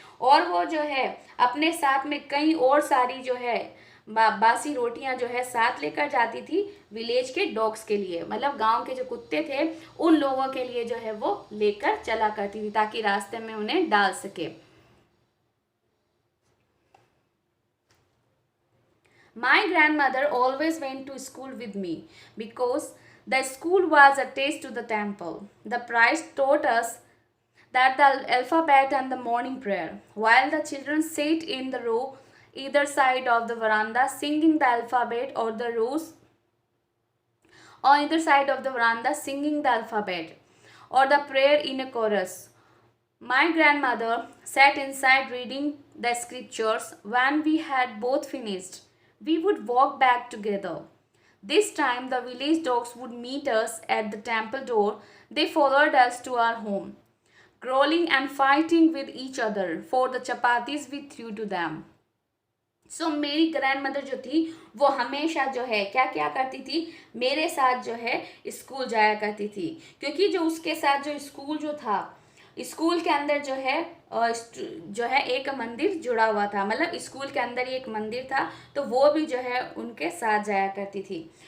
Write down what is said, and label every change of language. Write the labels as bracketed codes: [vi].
[hi] और वो जो है अपने साथ में कई और सारी जो है बासी रोटियां जो है साथ लेकर जाती थी विलेज के डॉग्स के लिए, मतलब गांव के जो कुत्ते थे उन लोगों के लिए जो है वो लेकर चला करती थी ताकि रास्ते में उन्हें डाल सके। [en] My grandmother always went to school with me because the school was attached to the temple. The priest taught us that the alphabet and the morning prayer, while the children sat in the row either side of the veranda singing the alphabet or the rows on either side of the veranda singing the alphabet or the prayer in a chorus. My grandmother sat inside reading the scriptures. When we had both finished, we would walk back together. This time, the village dogs would meet us at the temple door. They followed us to our home, growling and fighting with each other for the chapatis we threw to them. [hi] सो मेरी grand mother जो थी वो हमेशा जो है क्या क्या करती थी, मेरे साथ जो है स्कूल जाया करती थी। क्योंकि जो उसके साथ जो स्कूल जो था, स्कूल के अंदर जो है एक मंदिर जुड़ा हुआ था, मतलब स्कूल के अंदर ही एक मंदिर था, तो वो भी जो है उनके साथ जाया करती थी।